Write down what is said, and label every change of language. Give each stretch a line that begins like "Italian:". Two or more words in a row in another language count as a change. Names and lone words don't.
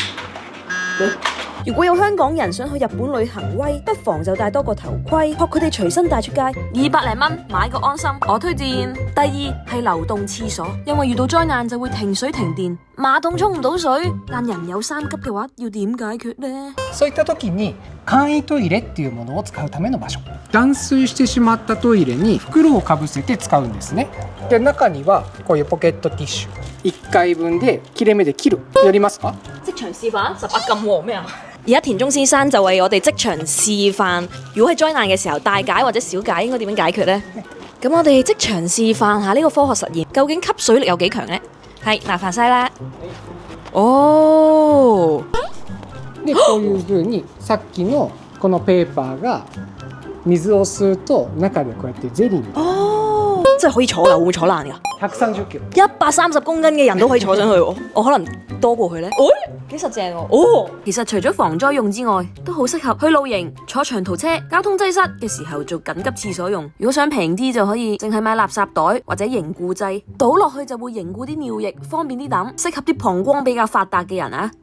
Cantonese: 如果有香港人想去日本旅行威，不妨就戴多個頭盔，學佢哋隨身帶出街，200零蚊買個安心。我推薦。第二係流動廁所，因為遇到災難就會停水停電，馬桶沖唔到水，但人有三急嘅話，要點解決呢？
Japanese: そういった時に簡易トイレっていうものを使うための場所。断水してしまったトイレに袋をかぶせて使うんですね。で、中にはこういうポケットティッシュ1回分で切れ目で切る。やりますか？
Cantonese: 即場示範18禁喎咩啊？而家田中先生就為我哋即場示範，如果喺災難嘅時候大解或者小解應該點樣解決呢？咁我哋即場示範下呢個科學實驗，究竟吸水力有幾強呢？係麻煩晒啦。哦，
Japanese: でこういう風にさっきのこのペーパーが水を吸うと中でこうやってゼリーに。
Cantonese: 哦，真係可以坐㗎，會唔會坐爛㗎
Japanese: 130キロ。
Cantonese: 130公斤嘅人都可以坐上去喎，我可能多過佢呢。幾實正喎！哦，其實除咗防災用之外，都好適合去露營、坐長途車、交通擠塞嘅時候做緊急廁所用。如果想平啲，就可以淨係買垃圾袋或者凝固劑，倒落去就會凝固啲尿液，方便啲抌，適合啲膀胱比較發達嘅人啊。